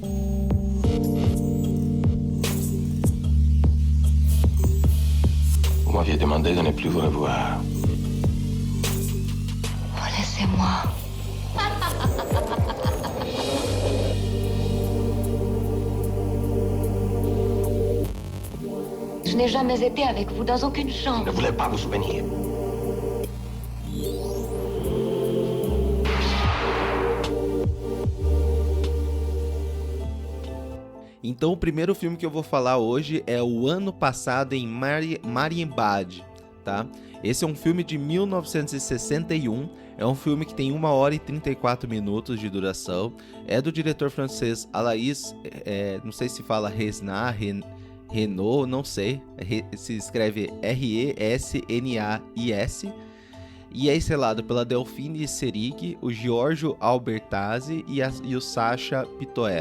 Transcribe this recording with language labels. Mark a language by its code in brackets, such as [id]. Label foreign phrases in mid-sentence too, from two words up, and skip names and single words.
[fr] Vous m'aviez demandé de ne plus vous revoir. Oh, laissez-moi. Je n'ai jamais été avec vous dans aucune Je chambre. ne voulais pas vous souvenir. [pt] Então o primeiro filme que eu vou falar hoje é O Ano Passado em Marienbad, tá? Esse é um filme de 1961, é um filme que tem 1 hora e 34 minutos de duração, é do diretor francês Alain, não sei se fala Renaud, não sei, se escreve Resnais, e é estrelado pela Delphine Seyrig, o Giorgio Albertazzi e o Sacha Pitoef.